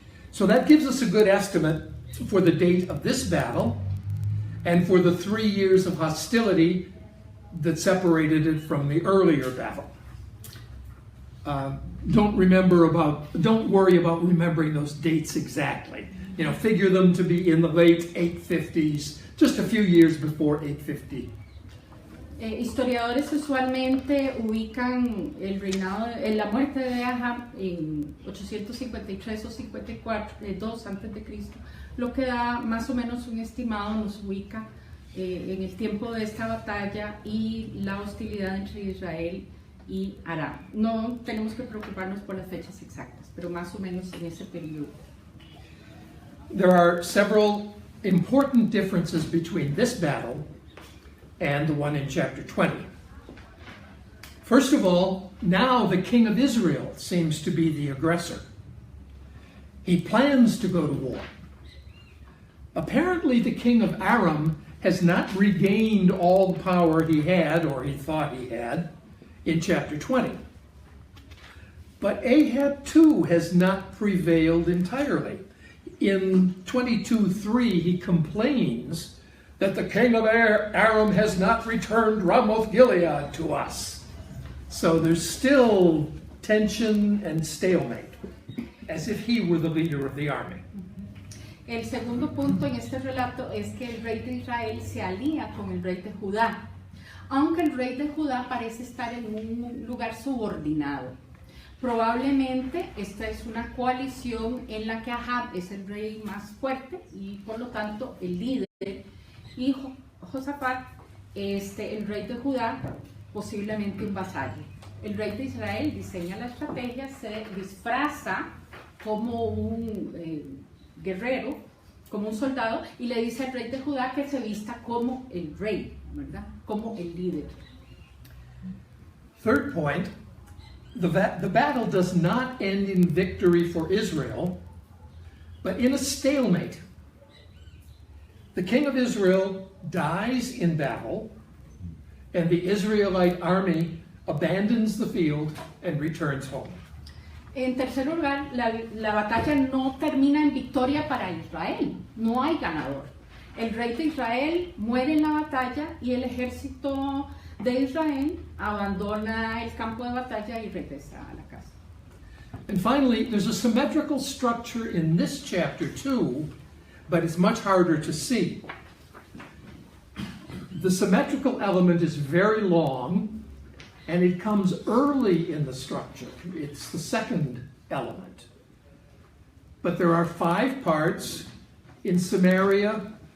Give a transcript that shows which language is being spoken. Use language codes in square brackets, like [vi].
[en] So that gives us a good estimate for the date of this battle and for the 3 years of hostility that separated it from the earlier battle. Don't worry about remembering those dates exactly. Figure them to be in the late 850s, just a few years before 850. [es] Historiadores usualmente ubican la muerte de Ahab en 853 o 54, antes de Cristo, lo que da más o menos un estimado, nos ubica en el tiempo de esta batalla y la hostilidad entre Israel y Aram. No tenemos que preocuparnos por las fechas exactas, pero más o menos en ese periodo. [en] There are several important differences between this battle and the one in chapter 20. First of all, now the king of Israel seems to be the aggressor. He plans to go to war. Apparently, the king of Aram has not regained all the power he had, or he thought he had, in chapter 20. But Ahab too has not prevailed entirely. In 22:3, he complains that the king of Aram has not returned Ramoth Gilead to us. So there's still tension and stalemate, as if he were the leader of the army. [es] El segundo punto en este relato es que el rey de Israel se alía con el rey de Judá, aunque el rey de Judá parece estar en un lugar subordinado. Probablemente esta es una coalición en la que Ahab es el rey más fuerte y por lo tanto el líder, y Josafat, el rey de Judá, posiblemente un vasallo. El rey de Israel diseña la estrategia, se disfraza como un guerrero, como un soldado, y le dice al rey de Judá que se vista como el rey, ¿verdad? Como el líder. [en] Third point, the battle does not end in victory for Israel, but in a stalemate. The king of Israel dies in battle, and the Israelite army abandons the field and returns home. [es] En tercer lugar, la batalla no termina en victoria para Israel, no hay ganador. El rey de Israel muere en la batalla y el ejército de Israel abandona el campo de batalla y regresa a la casa. [en] And finally, there's a symmetrical structure in this chapter too, but it's much harder to see. The symmetrical element is very long, and it comes early in the structure. It's the second element. But there are 5 parts in Samaria,